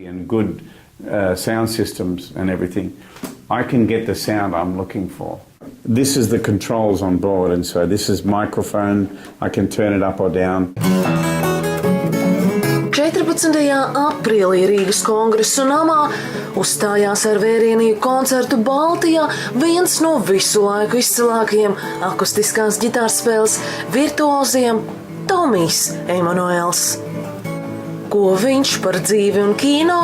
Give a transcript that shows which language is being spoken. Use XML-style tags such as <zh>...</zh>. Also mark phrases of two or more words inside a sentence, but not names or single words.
<en>good sound systems and everything, I can get the sound I'm looking for. This is the controls on board, and so this is microphone. I can turn it up or down.</en> <lv>14. aprīlī Rīgas Kongresu namā uzstājās ar vērienīgu koncertu Baltijā viens no visu laiku izcilākajiem akustiskās ģitārspēles virtuoziem Tomijs Emmanuels. Ko viņš par dzīvi un kino?</lv>